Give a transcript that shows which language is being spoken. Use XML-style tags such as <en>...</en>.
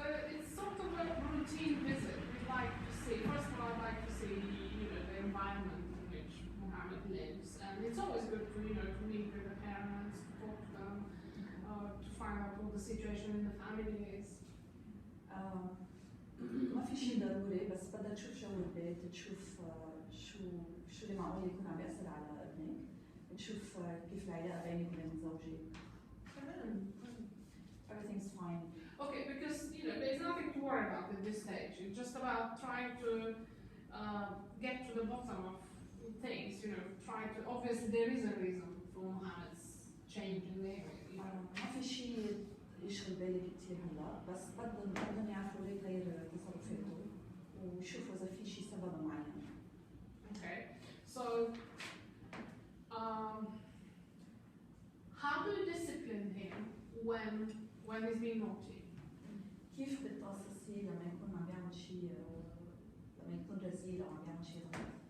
<en>It's sort of a routine visit. We'd like to see. First of all, I'd like to see, the environment in which Mohammed lives, and it's always good to, to meet with the parents, to talk to them, to find out what the situation in the family is.</en> <ar>ما في شيء ضروري بس بدها تشوف جو البيت، تشوف شو اللي معقول يكون عم بيأثر على ابنك، تشوف كيف العلاقة بينك وبين زوجك. تمام.</ar> <en>Everything's fine. Okay, because there's nothing to worry about at this stage. It's just about trying to get to the bottom of things. Obviously there is a reason for Mohammed's change in behavior.</en> <ar>ما في شيء يشغل بالك كثير هلا بس بدهم يعرفوا ليه غير تصرفاته ويشوفوا إذا في شيء سبب معين.</ar> <en>Okay. So, how do you discipline him when he's being naughty?</en> <ar>كيف بتقصصيه لما يكون عم بيعمل شيء لما يكون رزيل او عم بيعمل شيء غلط؟</ar>